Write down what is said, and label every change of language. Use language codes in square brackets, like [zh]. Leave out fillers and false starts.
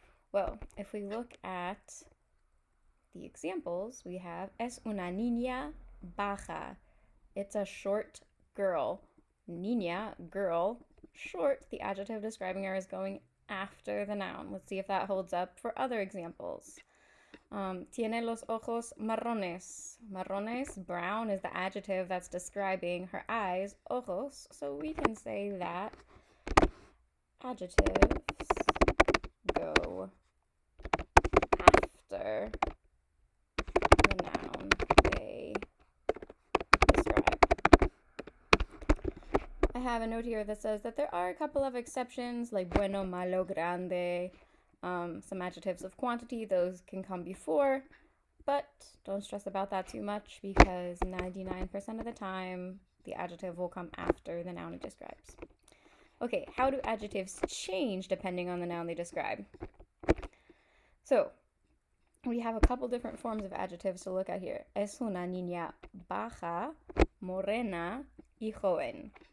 [en] Well, if we look at the examples, we have [es] es una niña baja. [en] It's a short girl. Niña, girl. Short, the adjective describing her is going after the noun. Let's see if that holds up for other examples. [es] Tiene los ojos marrones. [en] Marrones, brown, is the adjective that's describing her eyes, ojos. So we can say that adjectives go after the noun they describe. I have a note here that says that there are a couple of exceptions, like [es] bueno, malo, grande, [en] some adjectives of quantity. Those can come before, but don't stress about that too much because 99% of the time, the adjective will come after the noun it describes. Okay, how do adjectives change depending on the noun they describe? So, we have a couple different forms of adjectives to look at here. [es] Es una niña baja, morena, y joven.